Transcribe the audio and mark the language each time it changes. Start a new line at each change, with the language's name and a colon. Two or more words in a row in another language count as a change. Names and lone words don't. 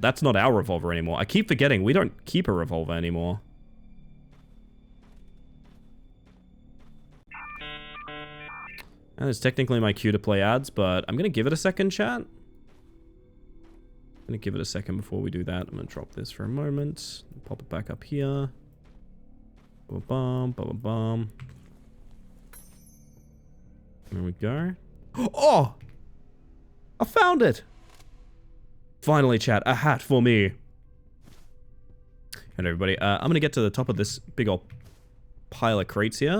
English: That's not our revolver anymore. I keep forgetting we don't keep a revolver anymore. And it's technically my cue to play ads, but I'm gonna give it a second, chat. I'm gonna give it a second before we do that. I'm gonna drop this for a moment. Pop it back up here. Ba-ba-bum, ba-ba-bum. There we go. Oh! I found it! Finally, chat, a hat for me. And everybody, I'm gonna get to the top of this big old pile of crates here.